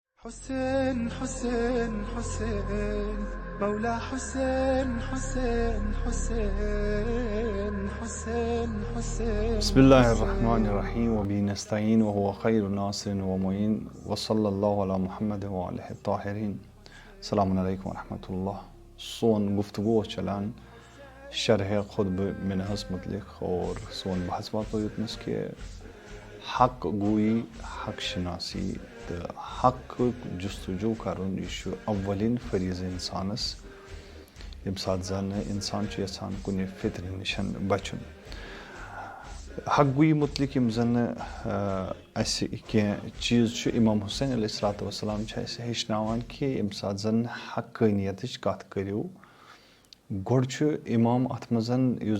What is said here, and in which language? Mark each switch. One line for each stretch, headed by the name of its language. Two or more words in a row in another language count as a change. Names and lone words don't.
Arabic: حسين حسين حسين مولا حسين حسين حسين حسين حسين بسم الله الرحمن الرحيم وبه نستعين وهو خير ناصر ومعين وصلى الله على محمد وآله الطاهرين. السلام عليكم ورحمة الله.
Kashmiri: سون गुफ्तगू चलान शरह खुद मिनहस मुतलिक और सोन बहस बात युतनस के हक गोई हक शनासी तो हक जस्तजू करुन यह अवलिन फरीज़ इंसानस यम सात जन इंसान यसान कुन फितर निशन बचुन हक गोई मुतलिक यम जन कह चीज़ इमाम हुसैन अलैहिस्सलाम हेचनावान कि यम सात जन हक्कानियत कत करियो गोड़ इमाम अत मजन युस